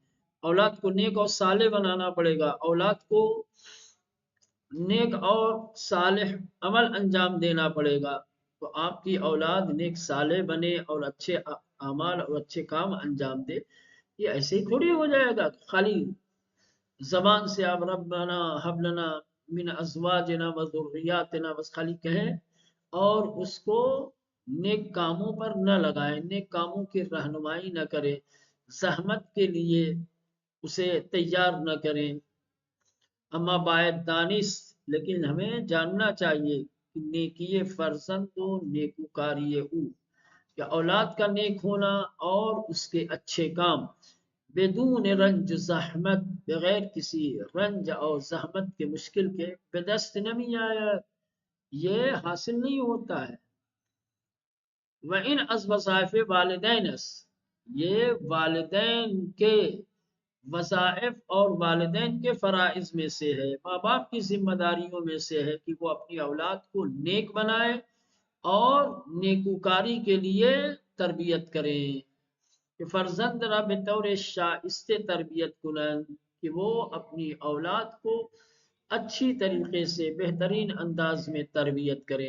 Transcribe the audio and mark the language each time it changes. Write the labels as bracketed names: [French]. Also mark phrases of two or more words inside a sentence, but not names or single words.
[Urdu] اولاد کو نیک اور صالح بنانا پڑے گا، اولاد کو نیک اور صالح عمل انجام دینا پڑے گا، تو آپ کی اولاد نیک صالح بنے اور اچھے اعمال اور اچھے کام انجام دے، یہ ایسے ہی تھوڑی ہو جائے گا خالی زبان سے آپ [Arabic] ربنا حب لنا من ازواجنا وذریاتنا [Urdu] بس خالی کہیں اور اس کو نیک کاموں پر نہ لگائیں، نیک کاموں کی رہنمائی نہ کریں، زحمت کے لیے اسے تیار نہ کریں۔ [Persian] اما باید دانست، [Urdu] لیکن ہمیں جاننا چاہیے کہ [Persian] نیکی فرزند و نیکوکاری او، [Urdu] کہ اولاد کا نیک ہونا اور اس کے اچھے کام [Persian] بدون رنج زحمت، [Urdu] بغیر کسی رنج اور زحمت کے، مشکل کے، [Persian] بدست نمی آیا، [Urdu] یہ حاصل نہیں ہوتا ہے۔ [Persian] وَإِنْ از وظائف والدینس، [Urdu] یہ والدین کے وظائف اور والدین کے فرائض میں سے ہے، ماں باپ کی ذمہ داریوں میں سے ہے کہ وہ اپنی اولاد کو نیک بنائے اور نیکوکاری کے لیے تربیت کریں، کہ [Persian] فرزند را بطور شائستہ تربیت کنند، [Urdu] کہ وہ اپنی اولاد کو اچھی طریقے سے بہترین انداز میں تربیت کریں۔